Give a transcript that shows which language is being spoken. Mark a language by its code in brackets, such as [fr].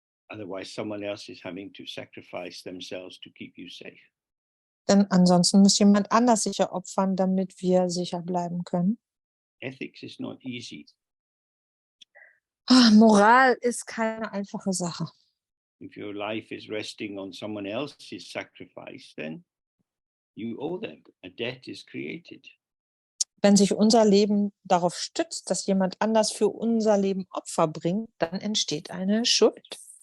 [en] Otherwise, someone else is having to sacrifice themselves to keep you safe. [de] Denn ansonsten muss jemand anders sich ja opfern, damit wir sicher bleiben können. [en] Ethics is not easy. [de] Moral ist keine einfache Sache. [en] If your life is resting on someone else's sacrifice, then you owe them. A debt is created. [de] Wenn sich unser Leben darauf stützt, dass jemand anders für unser Leben Opfer bringt, dann entsteht eine Schuld.